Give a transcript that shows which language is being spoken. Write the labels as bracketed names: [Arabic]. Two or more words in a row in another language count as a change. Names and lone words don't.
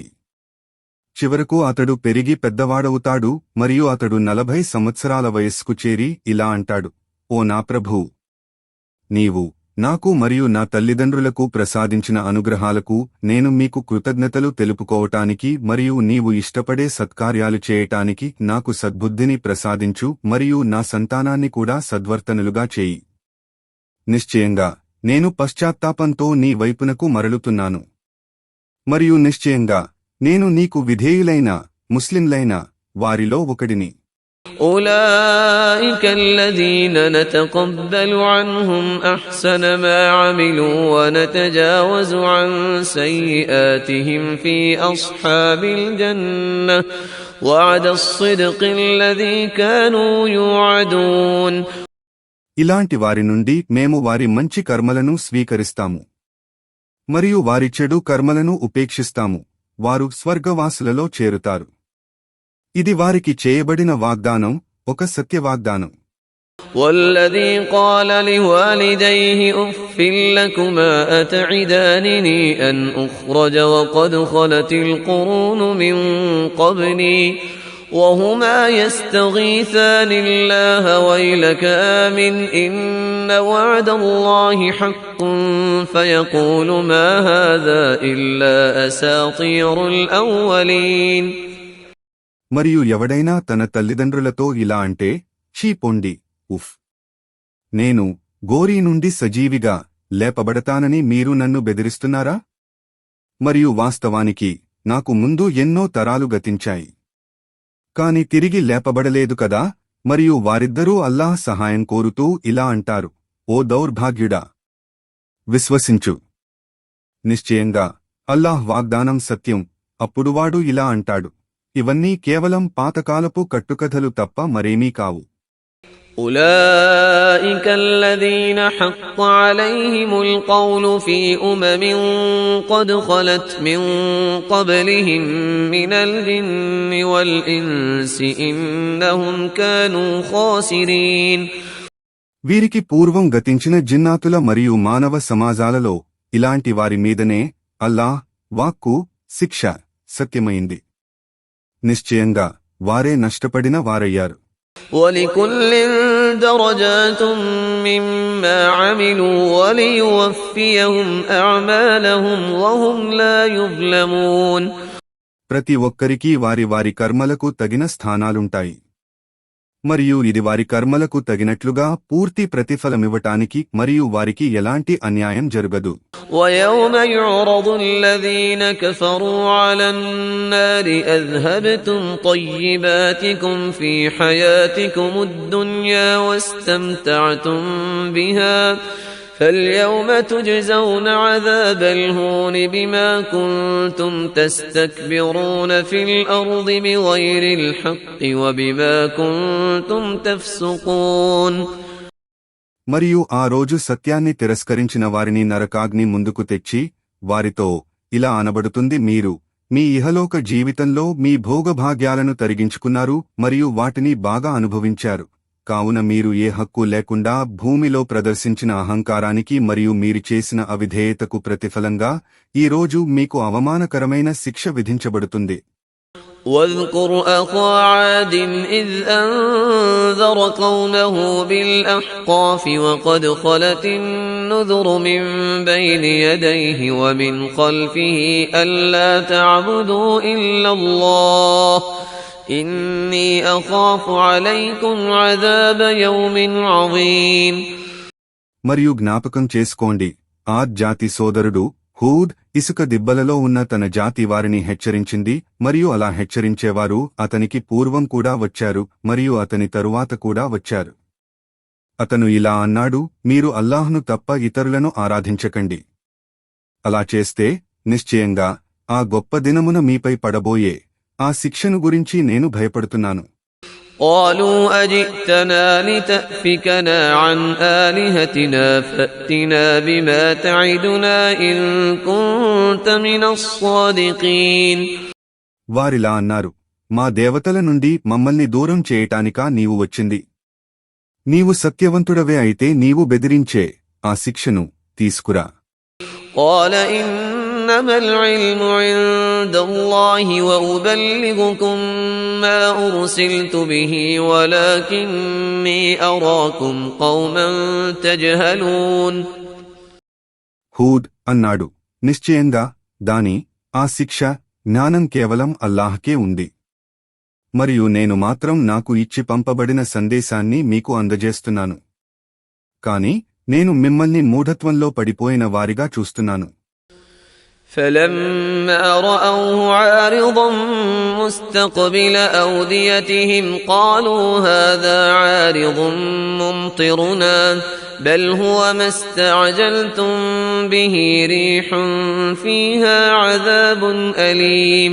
[Telugu] చివరకు అతడు పెరిగి పెద్దవాడవుతాడు మరియు అతడు 40 సంవత్సరాల వయస్సుకు చేరి ఇలా అంటాడు, ఓ నా ప్రభూ, నీవు నాకు మరియు నా తల్లిదండ్రులకు ప్రసాదించిన అనుగ్రహాలకు నేను మీకు కృతజ్ఞతలు తెలుపుకోవటానికి మరియు నీవు ఇష్టపడే సత్కార్యాలు చేయటానికి నాకు సద్బుద్ధిని ప్రసాదించు మరియు నా సంతానాన్ని కూడా సద్వర్తనులుగా చేయి. నిశ్చయంగా నేను పశ్చాత్తాపంతో నీ వైపునకు మరలుతున్నాను. మరియు నిశ్చయంగా నేను నీకు విధేయులైన ముస్లింలైన వారిలో ఒకడిని. [Arabic] أولئك الذين نتقبل عنهم أحسن ما عملوا ونتجاوز عن سيئاتهم في أصحاب الجنة وعد الصدق الذي كانوا يوعدون. [Telugu] ఇలాంటి వారి నుండి మేము వారి మంచి కర్మలను స్వీకరిస్తాము మరియు వారి చెడు కర్మలను ఉపేక్షిస్తాము వారు స్వర్గవాసులలో చేరుతారు. ఇది వారికి చేయబడిన వాగ్దానం, ఒక సత్యవాగ్దానం. [Arabic] والذي قال لوالديه أف لكما أتعدانني أن أخرج وقد خلت القرون من قبلي وهما يستغيثان الله ويلك آمن إن وعد الله حق فيقول ما هذا إلا أساطير الأولين. [Telugu] మరియు ఎవడైనా తన తల్లిదండ్రులతో ఇలా అంటే, ఛీ పొండి, ఉఫ్! నేను గోరీ నుండి సజీవిగా లేపబడతానని మీరు నన్ను బెదిరిస్తున్నారా? మరియు వాస్తవానికి నాకు ముందు ఎన్నో తరాలు గతించాయి, కాని తిరిగి లేపబడలేదు కదా. మరియు వారిద్దరూ అల్లాహ్ సహాయం కోరుతూ ఇలా అంటారు, ఓ దౌర్భాగ్యుడా! విశ్వసించు, నిశ్చయంగా అల్లాహ్ వాగ్దానం సత్యం. అప్పుడు వాడు ఇలా అంటాడు, ఇవన్నీ కేవలం పాతకాలపు కట్టుకథలు తప్ప మరేమీ కావు. [Arabic] أولئك الذين حق عليهم القول في أمم قد خلت من قبلهم من الجن والإنس إنهم كانوا خاسرين. [Telugu] వీరికి పూర్వం గతించిన జిన్నాతుల మరియు మానవ సమాజాలలో ఇలాంటి వారి మీదనే అల్లాహ్ వాక్కు శిక్ష సత్యమైంది. నిశ్చయంగా వారే నష్టపడిన వారయ్యారు. [Arabic] وَلِكُلٍّ دَرَجَاتٌ مِّمَّا عَمِلُوا وَلِيُوَفِّيَهُمْ أَعْمَالَهُمْ وَهُمْ لَا يُظْلَمُونَ. [Telugu] ప్రతి ఒక్కరికీ వారి వారి కర్మలకు తగిన స్థానాలుంటాయి, మరియు ఇది వారి కర్మలకు తగినట్లుగా పూర్తి ప్రతిఫలమివ్వటానికి మరియు వారికి ఎలాంటి అన్యాయం జరగదు. [Arabic] وَيَوْمَ يُعْرَضُ الَّذِينَ كَفَرُوا عَلَى النَّارِ أَذْهَبْتُمْ طَيِّبَاتِكُمْ فِي حَيَاتِكُمُ الدُّنْيَا وَاسْتَمْتَعْتُمْ بِهَا فَالْيَوْمَ تُجْزَوْنَ عَذَابَ الْهُونِ بِمَا كُنتُمْ تَسْتَكْبِرُونَ فِي الْأَرْضِ بِغَيْرِ الْحَقِّ وَبِمَا كُنتُمْ تَفْسُقُونَ. [Telugu] మరియు ఆ రోజు సత్యాన్ని తిరస్కరించిన వారిని నరకాగ్ని ముందుకు తెచ్చి వారితో ఇలా అనబడుతుంది, మీరు మీ ఇహలోక జీవితంలో మీ భోగభాగ్యాలను తరిగించుకున్నారు మరియు వాటిని బాగా అనుభవించారు, కావున మీరు ఏ హక్కు లేకుండా భూమిలో ప్రదర్శించిన అహంకారానికి మరియు మీరు చేసిన అవిధేయతకు ప్రతిఫలంగా ఈ రోజు మీకు అవమానకరమైన శిక్ష విధించబడుతుంది. [Arabic] واذكر أخا عاد إذ أنذر قومه بالأحقاف وقد خلت النذر من بين يديه ومن خلفه ألا تعبدوا إلا الله إني أخاف عليكم عذاب يوم عظيم. [Telugu] మరియు జ్ఞాపకం చేసుకోండి, ఆద్ జాతి సోదరుడు హూద్ ఇసుక దిబ్బలలో ఉన్న తన జాతి వారిని హెచ్చరించింది, మరియు అలా హెచ్చరించేవారు అతనికి పూర్వం కూడా వచ్చారు మరియు అతని తరువాత కూడా వచ్చారు. అతను ఇలా అన్నాడు, మీరు అల్లాహ్ను తప్ప ఇతరులను ఆరాధించకండి. అలా చేస్తే నిశ్చయంగా ఆ గొప్ప దినమున మీపై పడబోయే ఆ శిక్షను గురించి నేను భయపడుతున్నాను. [Arabic] قالوا أجئتنا لتأفكنا عن آلهتنا فأتنا بما تعدنا إن كنت من الصادقين. [Telugu] వారిలా అన్నారు, మా దేవతల నుండి మమ్మల్ని దూరం చేయటానికా నీవు వచ్చింది? నీవు సత్యవంతుడవే అయితే నీవు బెదిరించే ఆ శిక్షను తీసుకురా. [Arabic] قال إنما العلم عند الله وأبلغكم ما أرسلت به ولكني أراكم قوما تجهلون. [Telugu] హూద్ అన్నాడు, నిశ్చయంగా ఆ శిక్ష జ్ఞానం కేవలం అల్లాహ్కే ఉంది, మరియు నేను మాత్రం నాకు ఇచ్చి పంపబడిన సందేశాన్ని మీకు అందజేస్తున్నాను, కాని నేను మిమ్మల్ని మూఢత్వంలో పడిపోయిన వారిగా చూస్తున్నాను. [Arabic] فلما رأوه عارضا مستقبل أوديتهم قالوا هذا عارض ممطرنا بل هو ما استعجلتم به ريح فيها عذاب أليم.